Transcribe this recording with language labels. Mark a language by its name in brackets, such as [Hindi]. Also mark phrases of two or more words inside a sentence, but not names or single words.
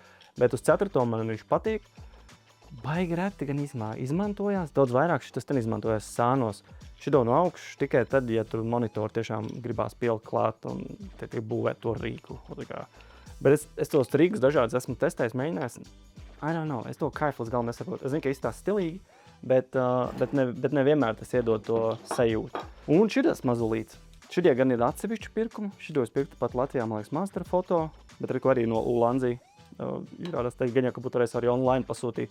[Latvian] Bet uz 4. man viņš patīk. Baigi reti gan izmantojās. Daudz vairāk šitas ten izmantojās sānos. Šito no augšas tikai tad, ja tur monitoru tiešām gribās pielikt klāt un tiek būvēt to rīku. Bet es tos rīkus dažādus esmu testējis, mēģinājis. [English] I don't know, [Latvian] es to kaifu līdz galam nesaprotu. Es zinu, ka izstās stilīgi, bet nevienmēr tas iedod to sajūtu. Un šitas mazulīts. Šitie gan ir atsevišķi pirkumi. Šito es pirktu pat Latvijā, man liekas, Master Foto, bet arī no Ulanzī. Izrādās teikt, gan jau, ka būtu arī online pasūtīt.